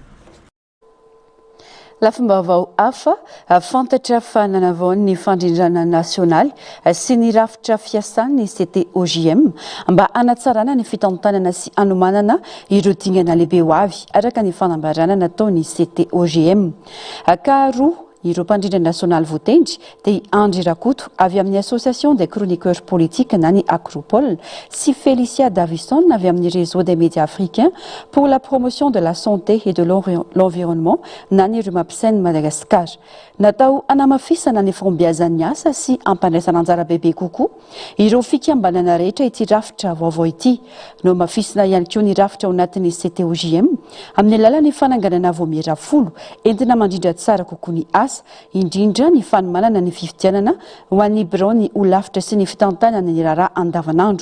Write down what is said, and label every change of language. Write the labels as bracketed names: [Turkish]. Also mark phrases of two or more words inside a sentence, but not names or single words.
[Malagasy] Lafim-baovao hafa fantatra fa nanavaon'ny fandrindrana nasionaly sy ny rafitra fiasan'ny CTOJM mba hanatsarana ny fitantanana sy hanomanana ireo dingana lehibe ho avy araka ny fanambarana nataony CTOJM. Karoa ireo mpandrindra nasionaly voatendry dia Andry Rakoto avy amin'ny Association des chroniqueurs politiques na ny Acropole sy Félicia Davison avy amin'ny réseau des médias africains pour la promotion de la santé et de l'environnement na ny Rumapsen Madagascar. Natao hanamafisana ny fombiazan'ny asa sy ampandraisana anjara bebe kokoa ireo fikambanana rehetra ity rafitra vaovao ity. No mafisina ihany koa ny rafitra ao anatin'ny CTOJM amin'ny alalan'ny fananganana voamera folo entina mandrindra tsara kokoa ny asa indrindra ny fanomanana ny fifidianana ho an'ny birao ny olafitra sy ny fitantanana ny raharaha andavanandro.